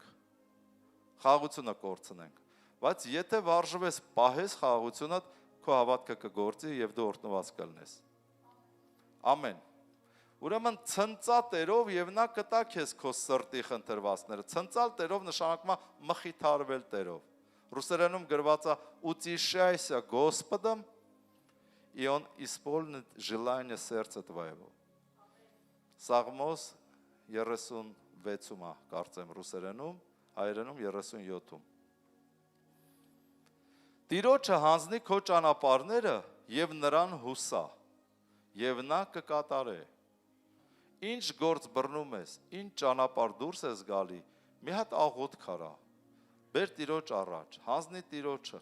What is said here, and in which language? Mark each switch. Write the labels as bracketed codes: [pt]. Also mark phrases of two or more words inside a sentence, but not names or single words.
[hy] խաղաղությունը կորցնենք, բայց եթե վարժվես, պահես խաղաղությունը, քո հավատքը կգործի եւ դու օրհնված կլինես։ Ամեն։ Ուրեմն ցնծա Տերով եւ նա կտա քեզ քո սրտի խնդրվածները։ Ցնծալ Տերով նշանակում է մխիթարվել Տերով։ Ռուսերենում գրված է [ru] «Утешайся Господом, и Он исполнит желание сердца твоего». [hy] Սաղմոս 36-ում է, կարծեմ ռուսերենում, հայերենում 37-ում։ Տիրոջը հանձնի քո ճանապարհները եւ նրան հուսա, եւ նա կկատարե։ Ինչ գործ բռնում ես, ինչ ճանապարհ դուրս ես գալի, մի հատ աղոթք արա։ Բեր Տիրոջ առաջ, հանձնի Տիրոջը,